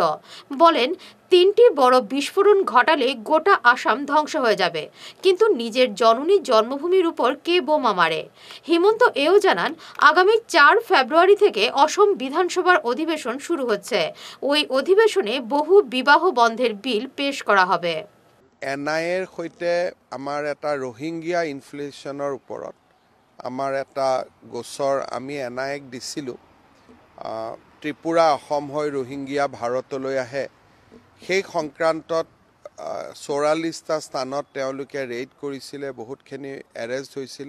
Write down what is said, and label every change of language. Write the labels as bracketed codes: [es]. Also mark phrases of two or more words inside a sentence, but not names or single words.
[bn] বলেন, 3টি বড় বিস্ফোরণ ঘটালে গোটা আসাম ধ্বংস হয়ে যাবে, কিন্তু নিজের জননী জন্মভূমির উপর কে বোমা মারে। হিমন্ত এও জানান, আগামী 4 ফেব্রুয়ারি থেকে অসম বিধানসভার অধিবেশন শুরু হচ্ছে। ওই অধিবেশনে বহু বিবাহ বন্ধের বিল পেশ করা হবে। [as] এনআইএৰ সৈতে আমাৰ এটা ৰোহিংগীয়া ইনফ্লেশ্যনৰ ওপৰত আমাৰ এটা গোচৰ আমি এনআইএক দিছিলোঁ। ত্ৰিপুৰা অসম হৈ ৰোহিংগীয়া ভাৰতলৈ আহে, সেই সংক্ৰান্তত 44টা স্থানত তেওঁলোকে ৰেইড কৰিছিলে, বহুতখিনি এৰেষ্ট হৈছিলে।